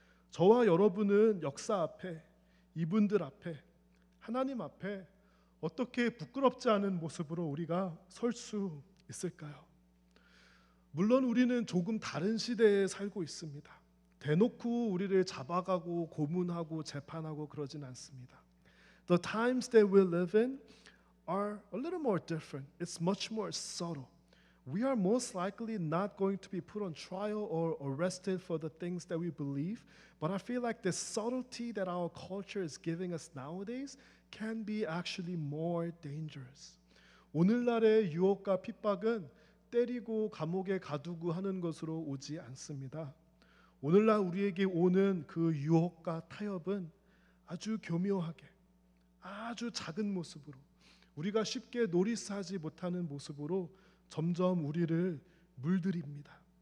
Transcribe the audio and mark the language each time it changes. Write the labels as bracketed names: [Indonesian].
[Korean] 저와 여러분은 역사 앞에 이분들 앞에 하나님 앞에 어떻게 부끄럽지 않은 모습으로 우리가 설 수 있을까요? 물론 우리는 조금 다른 시대에 살고 있습니다. 대놓고 우리를 잡아가고 고문하고 재판하고 그러진 않습니다. [English] The times that we live in are a little more different. It's much more subtle. We are most likely not going to be put on trial or arrested for the things that we believe, but I feel like the subtlety that our culture is giving us nowadays can be actually more dangerous. [Korean] 오늘날의 유혹과 핍박은 때리고 감옥에 가두고 하는 것으로 오지 않습니다. 오늘날 우리에게 오는 그 유혹과 타협은 아주 교묘하게 아주 작은 모습으로 우리가 쉽게 노리스하지 못하는 모습으로 점점 우리를 물들입니다.